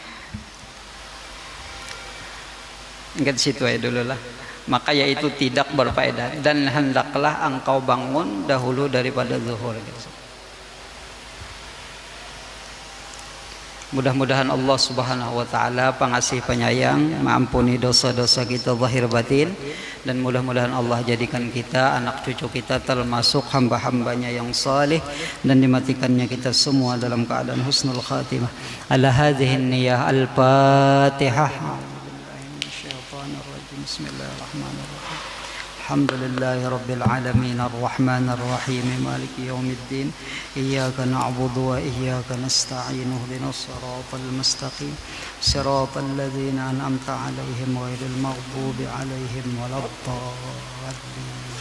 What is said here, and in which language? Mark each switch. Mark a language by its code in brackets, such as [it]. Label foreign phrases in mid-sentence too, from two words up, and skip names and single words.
[id] Ingat situ aja dulu lah. Maka yaitu tidak berfaedah dan hendaklah engkau bangun dahulu daripada zuhur. Mudah-mudahan Allah [ar] سبحانه وتعالى [id] pengasih penyayang mengampuni dosa-dosa kita zahir batin, dan mudah-mudahan Allah jadikan kita anak cucu kita termasuk hamba-hambanya yang saleh dan dimatikannya kita semua dalam keadaan [ar] حسن الخاتمة. على هذه النية الفاتحة. بسم الله الرحمن الرحيم. الحمد لله رب العالمين الرحمن الرحيم مالك يوم الدين إياك نعبد وإياك نستعين اهدنا الصراط المستقيم صراط الذين أنعمت عليهم غير المغضوب عليهم ولا الضالين.